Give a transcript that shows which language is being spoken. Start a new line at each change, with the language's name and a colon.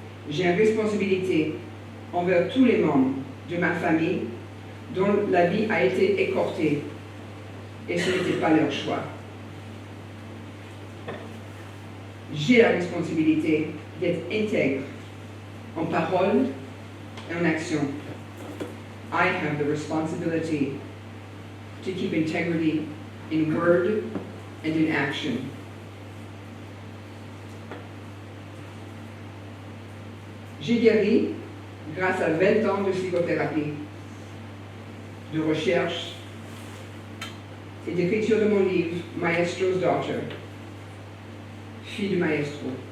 French: J'ai une responsabilité envers tous les membres de ma famille dont la vie a été écortée et ce n'était pas leur choix. J'ai la responsabilité d'être intègre en parole et en action.
English: I have the responsibility to keep integrity in word and in action.
French: J'ai guéri grâce à 20 ans de psychothérapie, de recherche et d'écriture de mon livre Maestro's Daughter, fille du maestro.